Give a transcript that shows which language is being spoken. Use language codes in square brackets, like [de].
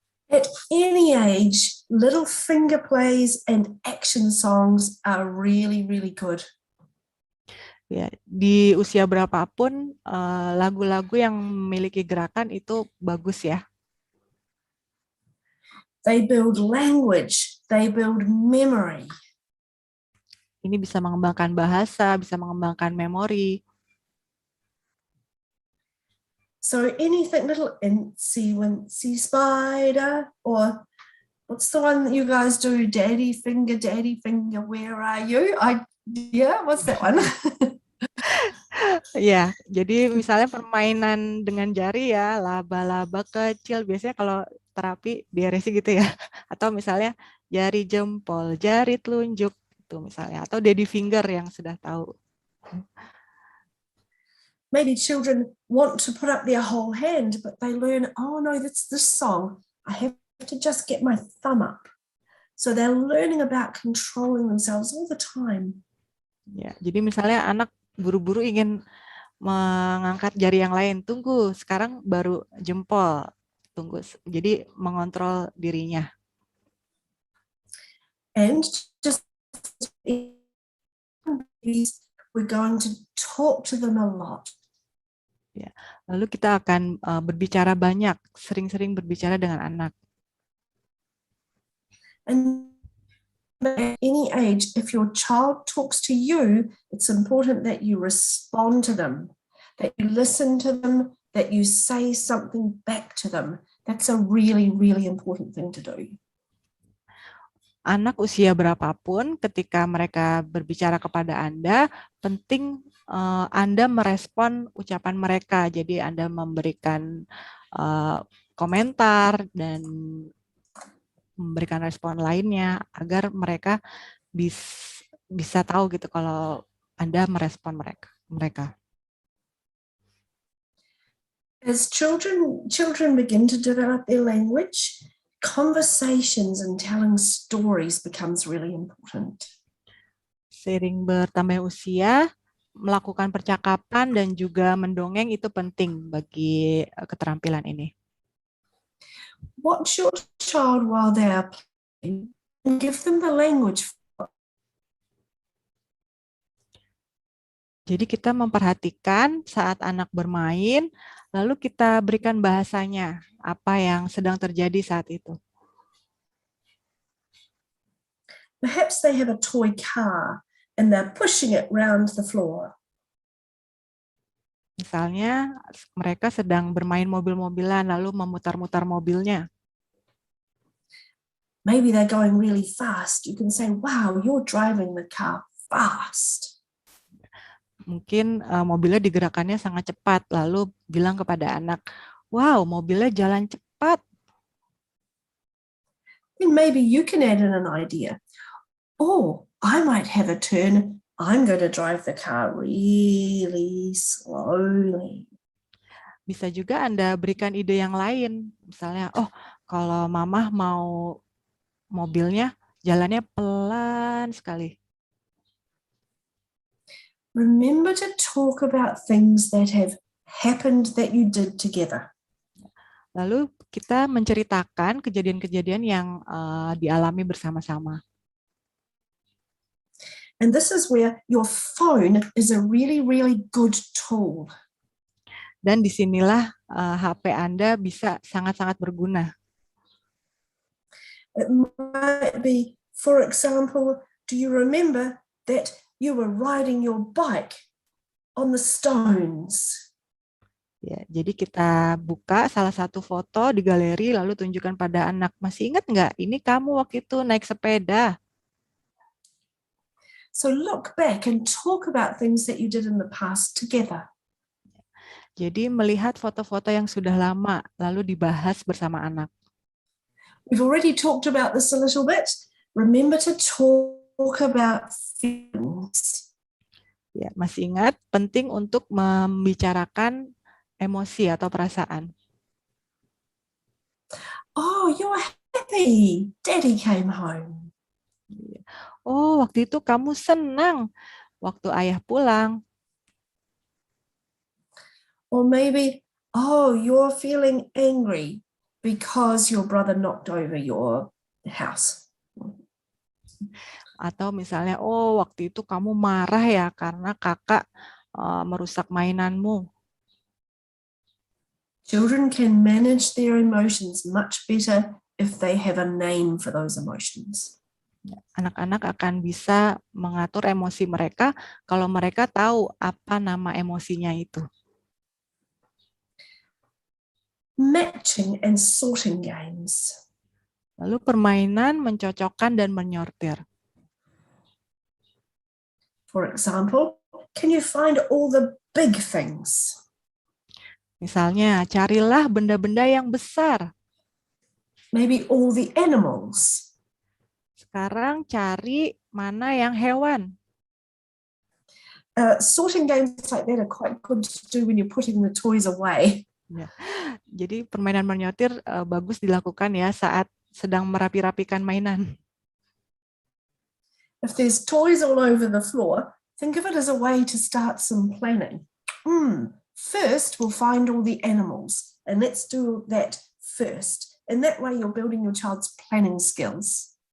[en] At any age, little finger plays and action songs are really, really good. [id] Ya, di usia berapapun lagu-lagu yang memiliki gerakan itu bagus ya. [en] They build language, they build memory. [id] Ini bisa mengembangkan bahasa, bisa mengembangkan memori. [en] So anything little incy wincy spider, or what's the one that you guys do? Daddy finger, where are you? What's that one? [id] Ya, jadi misalnya permainan dengan jari ya, laba-laba kecil, biasanya kalau terapi di RSI gitu ya. Atau misalnya jari jempol, jari telunjuk, itu misalnya. Atau daddy finger yang sudah tahu. [en] Maybe children want to put up their whole hand, but they learn, oh no, that's this song. I have to just get my thumb up. So they're learning about controlling themselves all the time. [id] Ya, jadi misalnya anak buru-buru ingin mengangkat jari yang lain, tunggu, sekarang baru jempol, tunggu. Jadi mengontrol dirinya. [en] And just we're going to talk to them a lot. [id] Ya. Lalu kita akan berbicara banyak, sering-sering berbicara dengan anak. [en] And at any age, if your child talks to you, it's important that you respond to them, that you listen to them, that you say something back to them. That's a really, really important thing to do. [id] Anak usia berapapun, ketika mereka berbicara kepada Anda, penting Anda merespon ucapan mereka. Jadi Anda memberikan komentar dan memberikan respon lainnya agar mereka bisa tahu gitu kalau Anda merespon mereka. [en] As children begin to develop their language, conversations and telling stories becomes really important. [id] Seiring bertambah usia, melakukan percakapan dan juga mendongeng itu penting bagi keterampilan ini. [en] Watch your child while they are playing and give them the language. [id] Jadi kita memperhatikan saat anak bermain, lalu kita berikan bahasanya, apa yang sedang terjadi saat itu. [en] Perhaps they have a toy car and they're pushing it round the floor. [id] Misalnya mereka sedang bermain mobil-mobilan lalu memutar-mutar mobilnya. [en] Maybe they're going really fast. You can say, wow, you're driving the car fast. [id] Mungkin mobilnya digerakannya sangat cepat, lalu bilang kepada anak, wow, mobilnya jalan cepat. [en] Then maybe you can add in an idea. Oh, I might have a turn. I'm going to drive the car really slowly. [id] Bisa juga Anda berikan ide yang lain. Misalnya, oh, kalau Mama mau mobilnya jalannya pelan sekali. [en] Remember to talk about things that have happened that you did together. [id] Lalu kita menceritakan kejadian-kejadian yang dialami bersama-sama. [en] And this is where your phone is a really, really good tool. [id] Dan disinilah HP Anda bisa sangat-sangat berguna. [en] It might be, for example, do you remember that you were riding your bike on the stones? [id] Ya, jadi kita buka salah satu foto di galeri lalu tunjukkan pada anak. Masih ingat nggak? Ini kamu waktu itu naik sepeda. [en] So look back and talk about things that you did in the past together. [id] Jadi melihat foto-foto yang sudah lama lalu dibahas bersama anak. [en] We've already talked about this a little bit. Remember to talk about feelings. [id] Ya, masih ingat penting untuk membicarakan emosi atau perasaan. [en] Oh, you're happy. Daddy came home. [id] Oh, waktu itu kamu senang waktu ayah pulang. [en] Or maybe, oh, you're feeling angry because your brother knocked over your house. [id] Atau misalnya, oh waktu itu kamu marah ya karena kakak merusak mainanmu. [en] Children can manage their emotions much better if they have a name for those emotions. [id] Anak-anak akan bisa mengatur emosi mereka kalau mereka tahu apa nama emosinya itu. [en] Matching and sorting games. [id] Lalu permainan mencocokkan dan menyortir. [en] For example, can you find all the big things? [id] Misalnya, carilah benda-benda yang besar. [en] Maybe all the animals. [id] Sekarang cari mana yang hewan. [en] Sorting games like that are quite good to do when you're putting the toys away. [id] Ya. Jadi permainan menyortir bagus dilakukan ya saat sedang merapi-rapikan mainan. [en] If there's toys all over the floor, think of it as a way to start some planning. First, we'll find all the animals, and let's do that first. In that way, you're building your child's planning skills.